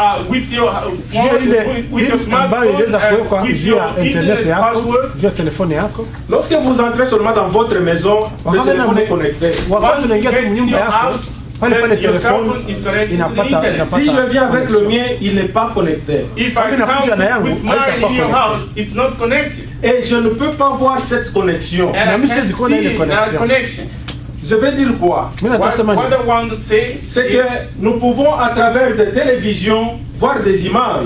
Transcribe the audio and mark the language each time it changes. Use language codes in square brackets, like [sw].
[en] With your phone, with your smartphone, with your internet password. [fr] Lorsque vous entrez seulement dans votre maison, le téléphone est connecté. [en] Once you get in your house, your cell phone is connected to the internet. [fr] Si je viens avec le mien, il n'est pas connecté. [en] If I come with mine in your house, it's not connected. [fr] Et je ne peux pas voir cette connexion. [en] And I can't see that connection. [fr] Je veux dire quoi? [en] What I want to say [fr] c'est que nous pouvons à travers des télévisions voir des images.